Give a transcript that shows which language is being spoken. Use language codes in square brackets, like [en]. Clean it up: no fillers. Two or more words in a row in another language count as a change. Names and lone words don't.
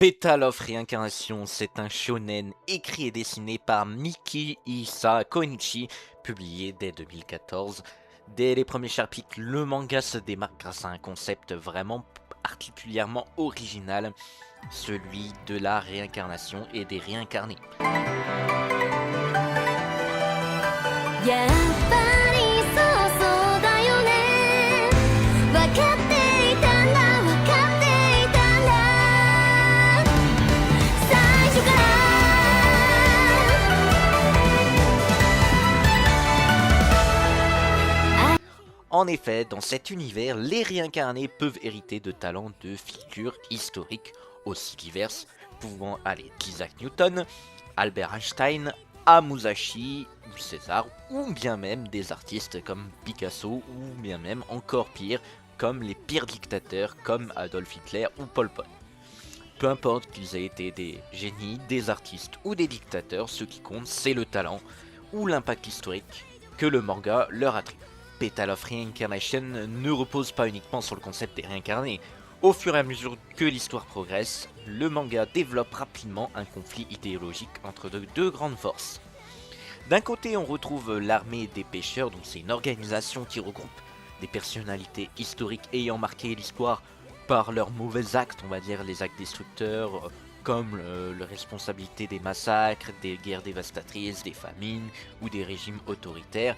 [fr] Petal of Reincarnation, c'est un shonen écrit et dessiné par Miki Issa Koinichi, publié dès 2014. Dès les premiers chapitres, le manga se démarque grâce à un concept vraiment particulièrement original, celui de la réincarnation et des réincarnés. [ja] やっぱりそうそうだよねわかっていたんだわかっていたんだ最初から [fr] En effet, dans cet univers, les réincarnés peuvent hériter de talents de figures historiques aussi diverses, pouvant aller d'Isaac Newton, Albert Einstein, à Musashi, César, ou bien même des artistes comme Picasso, ou bien même encore pire, comme les pires dictateurs comme Adolf Hitler ou Pol Pot. Peu importe qu'ils aient été des génies, des artistes ou des dictateurs, ce qui compte c'est le talent ou l'impact historique que le manga leur attribue. Petal of Reincarnation ne repose pas uniquement sur le concept des réincarnés. Au fur et à mesure que l'histoire progresse, le manga développe rapidement un conflit idéologique entre deux grandes forces. D'un côté, on retrouve l'armée des pêcheurs, donc c'est une organisation qui regroupe des personnalités historiques ayant marqué l'histoire par leurs mauvais actes, on va dire les actes destructeurs, comme la responsabilité des massacres, des guerres dévastatrices, des famines ou des régimes autoritaires.